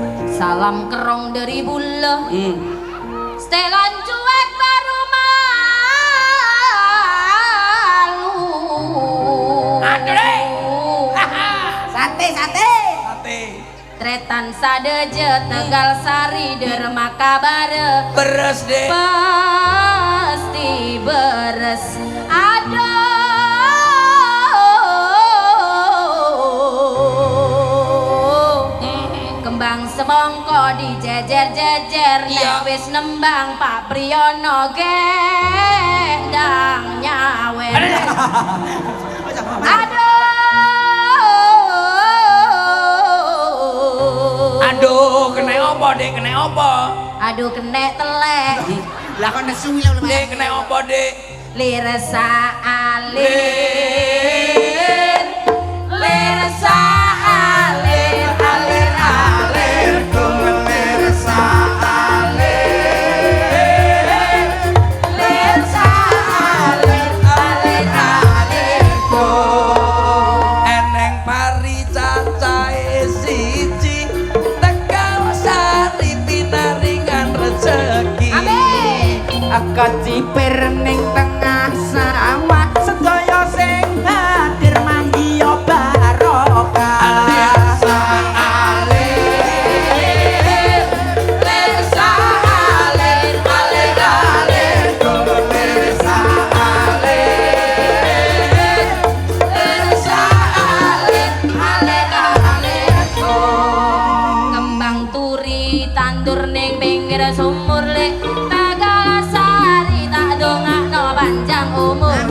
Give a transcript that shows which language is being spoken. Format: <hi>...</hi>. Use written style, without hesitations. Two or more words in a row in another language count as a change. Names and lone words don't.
<id>Salam kerong dari bule. Setelan cuek baru malu. Sate. Sate.</id> <mad>Tretan sadeje Tegal Sari derma kabare.</mad> <id>Beres deh. Pasti beres.</id> <jv>Kembang semongko dijejer-jejer. Iya. Nek wis nembang Pak Priyono gendang nyawer. Aduh, kena apa, Dek? Kena apa? Aduh kena telek. Lah kok nesu lho Mas. Dek, kena apa, Dek? Lirsa alir. Lirsa alir. Alir Lirsa alir. Lirsa alir. Alir Eneng pari cacahe siji, Tegal Sari pinaringan rezeki. Amin. Aku cipir ning tengah sawah, sedaya sing hadir manggiya barokah. Lirsa alir. Lirsa alir. Alir Lirsa alir. Lirsa alir. Alir Kembang turi tandur ning pinggir sumur lek Tegal Sari tak dongakno panjang umur.</jv>